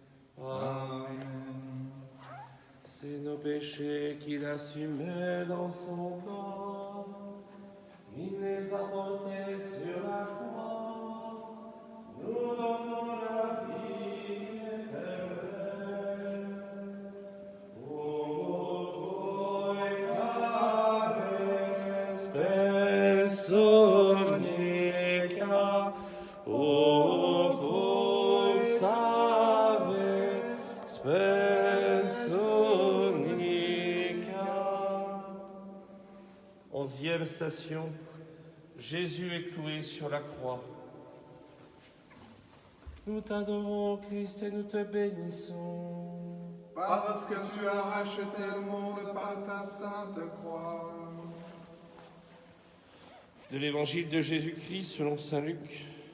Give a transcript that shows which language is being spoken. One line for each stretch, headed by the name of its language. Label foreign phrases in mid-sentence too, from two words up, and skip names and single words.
French: Amen. C'est nos péchés qu'il assumait dans son corps. Il les a portés sur la croix. Nous donnons la vie éternelle.
Latin: Oh, et salve, spes omnica. Oh, salve, spes omnica.
French: 11e station. Jésus est cloué sur la croix. Nous t'adorons, Christ, et nous te bénissons. Parce que tu as racheté le monde par ta sainte croix. De l'évangile de Jésus-Christ selon saint Luc.